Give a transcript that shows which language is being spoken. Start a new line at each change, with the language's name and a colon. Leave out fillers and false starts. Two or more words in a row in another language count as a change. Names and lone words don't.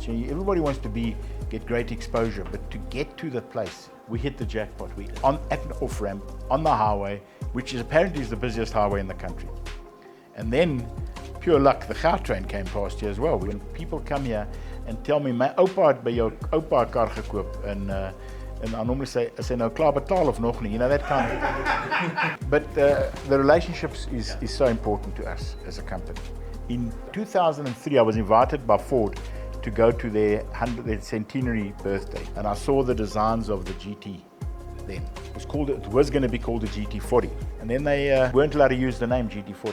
English: You know, everybody wants to get great exposure, but to get to the place, we hit the jackpot. We at an off-ramp on the highway, which is apparently the busiest highway in the country. And then, pure luck, the Gautrain came past here as well. When people come here and tell me,
Afrikaans: my oupa het by jou oupa 'n kar gekoop,
English: and I normally say,
Afrikaans: is hy nou klaar betaal of nog nie?
English: You know, that kind of. But the relationships is so important to us as a company. In 2003, I was invited by Ford to go to their centenary birthday, and I saw the designs of the GT then. It was going to be called the GT40, and then they weren't allowed to use the name GT40.